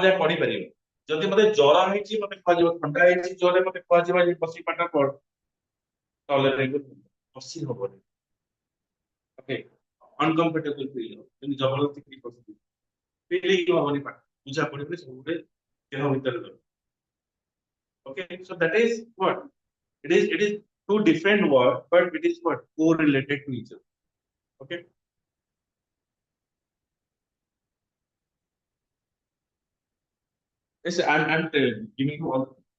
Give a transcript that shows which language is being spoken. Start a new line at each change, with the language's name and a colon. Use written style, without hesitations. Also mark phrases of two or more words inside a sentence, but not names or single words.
Odia: ଯାଏ ପଢିପାରିବା ଯଦି ମତେ ଜ୍ୱର ହେଇଛି ମତେ କୁହାଯିବ ଥଣ୍ଡା ହେଇଛି ଜ୍ୱରରେ ମତେ କୁହାଯିବ ଯେ ବସି ପାଠ ପଢ ତାହେଲେ ବସି ହବନି
English: okay uncomfortable feel
Odia: ହବ କିନ୍ତୁ ଜବରଦସ୍ତି କିଛି ବସିଥିବ feeling ହବନି ପାଠ ବୁଝା ପଡିବନି ସବୁବେଳେ ଦେହ ଭିତରେ ରହିବ
English: okay so that is what it is two different words but it is what correlated to each other okay yes I'm giving you all